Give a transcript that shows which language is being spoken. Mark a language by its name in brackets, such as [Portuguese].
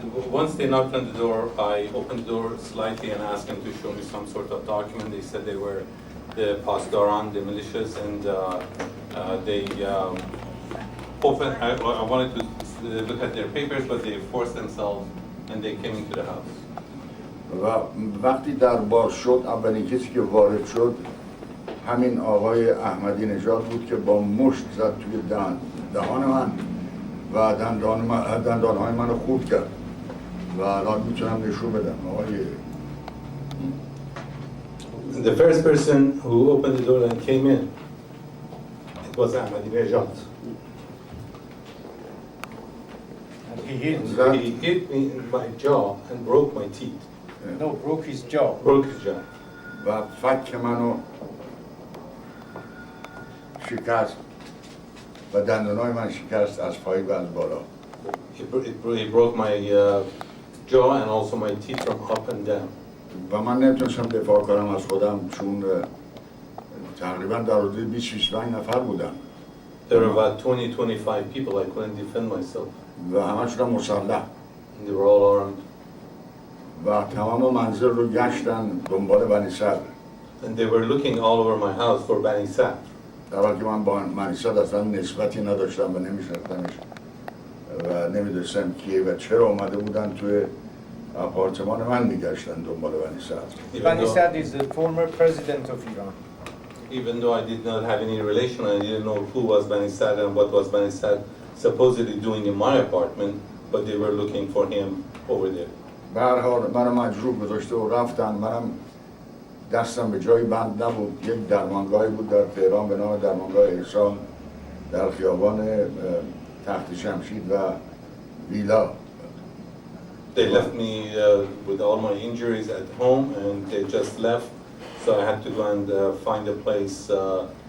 [English] Once they knocked on the door, I opened the door slightly and asked them to show me some sort of document. They said they were the Pasdaran, the militias, and they opened. I wanted to look at their papers, but they forced themselves and they came into the house. [Persian] و وقتی در باز شد، اولین کسی که وارد شد همین آقای احمدی نژاد بود که با مشت زد توی دهان من و دندانهای من رو خورد کرد و الان میتونم نشون بدم. آقای [English] The first person who opened the door and came in, it was Ahmadinejad. And he He hit me in my jaw and broke my teeth. broke his jaw. Broke his jaw. [Persian] و فک منو شکست و دندانهای من شکست از پایین و از بالا. [English] He broke my jaw and also my teeth from up and down. [Persian] و من نمیتونستم دفاع کنم از خودم چون تقریبا در حدود 20-25 نفر بودن. [English] There were about 20-25 people. I couldn't defend myself. [Persian] و همشون مسلح [English] And they were all armed. [Persian] و تمام منزل رو گشتن دنبال بنی صدر. [English] And they were looking all over my house for Bani Sadr. [Persian] در حالی که من با بنی صدر اصلا نسبتی نداشتم و نمیشناختمش و نمیدونستم کیه و چرا اومده بودن توی آپارتمان من میگشتن دنبال بنی صدر. [English] Bani Sadr is the former president of Iran. Even though I did not have any relation, I didn't know who was Bani Sadr and what was Bani Sadr supposedly doing in my apartment, but they were looking for him over there. [Persian] به هر حال منو مجروح گذاشته و رفتن. منم دستم به جایی بند نبود. یک درمانگاهی بود در تهران به نام درمانگاه احسان در خیابان تخت شمشید و ویلا. [English] They left me with all my injuries at home and they just left, so I had to go and find a place for